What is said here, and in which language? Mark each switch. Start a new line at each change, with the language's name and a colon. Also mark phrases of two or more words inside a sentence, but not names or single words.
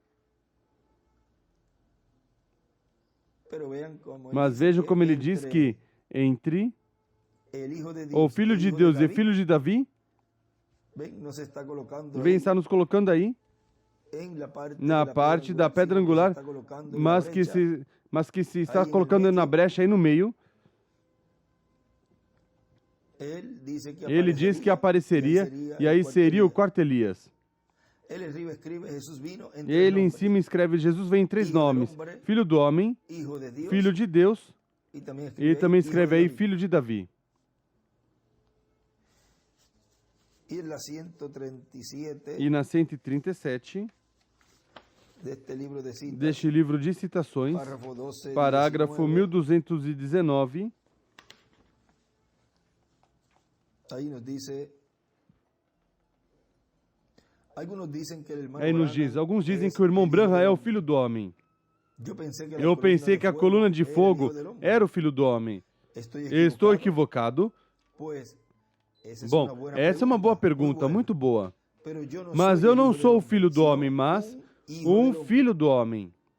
Portuguese: Mas vejam como ele diz que entre o Filho de Deus e Filho de Davi, vem estar nos colocando aí, na parte da pedra angular, mas que se está colocando na brecha aí no meio. Ele diz que apareceria, e aí seria o quarto Elias.
Spanish: Él arriba escribe, Jesús vino en tres
Portuguese: Ele em
Spanish: nombres,
Portuguese: cima escreve: Jesus vem em três
Spanish: Hijo del
Portuguese: nomes:
Spanish: hombre,
Portuguese: Filho do homem,
Spanish: Hijo de Dios,
Portuguese: Filho de Deus,
Spanish: y también
Portuguese: e também
Spanish: Hijo
Portuguese: escreve
Spanish: de
Portuguese: aí
Spanish: David.
Portuguese: Filho de Davi.
Spanish: Y en la 137
Portuguese: E na 137
Spanish: de este libro de citas,
Portuguese: deste livro de citações,
Spanish: párrafo 12,
Portuguese: parágrafo
Spanish: 19,
Portuguese: 1219,
Spanish: ahí nos dice, algunos dicen que el hermano
Portuguese: aí nos
Spanish: Branham
Portuguese: diz: alguns dizem
Spanish: es
Portuguese: que o irmão
Spanish: el
Portuguese: Branham
Spanish: hijo
Portuguese: é
Spanish: del
Portuguese: o
Spanish: hombre.
Portuguese: filho do homem. Eu pensei que a coluna de fogo era o
Spanish: Hijo del Hombre.
Portuguese: era o filho do homem. Estou Estou equivocado? Pues, essa Bom, essa é uma boa pergunta, muito boa. Mas eu não sou o filho do homem, mas um filho do homem.